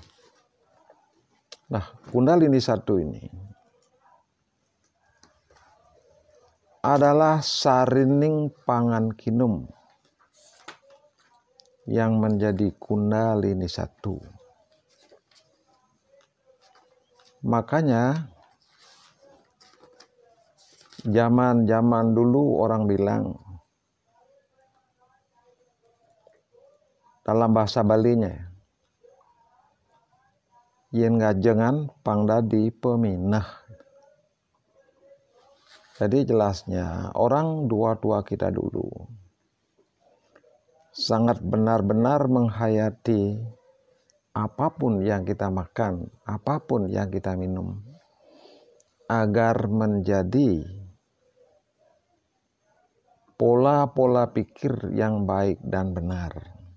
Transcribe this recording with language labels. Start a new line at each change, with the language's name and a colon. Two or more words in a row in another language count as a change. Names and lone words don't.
Indonesian: Nah, Kundalini 1 ini adalah
Balinese: sarining pangan kinum
Indonesian: yang menjadi Kundalini 1. Makanya zaman dulu orang bilang dalam bahasa Balinya,
Balinese: yen ngajengan pangdadi peminah.
Indonesian: Jadi jelasnya orang tua kita dulu sangat benar-benar menghayati apapun yang kita makan, apapun yang kita minum, agar menjadi pola-pola pikir yang baik dan benar.